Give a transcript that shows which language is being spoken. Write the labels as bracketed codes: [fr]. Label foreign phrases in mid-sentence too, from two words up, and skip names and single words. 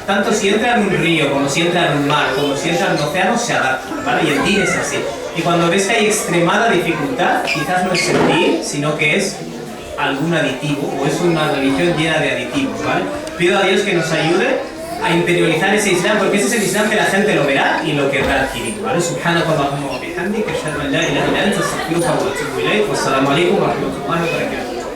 [es] Tanto si entra en un río, como si entra en un mar, como si entra en un océano, se adapta, ¿vale? Y el din es así. Y cuando ves que hay extremada dificultad, quizás no es el din, sino que es algún aditivo, o es una religión llena de aditivos, ¿vale? Pido a Dios que nos ayude a interiorizar ese Islam, porque ese es el Islam que la gente lo verá y lo querrá adquirir, ¿vale? [ar] سبحانك اللهم وبحمدك، أشهد أن لا إله إلا أنت، أستغفرك وأتوب إليك، والسلام عليكم ورحمة الله وبركاته.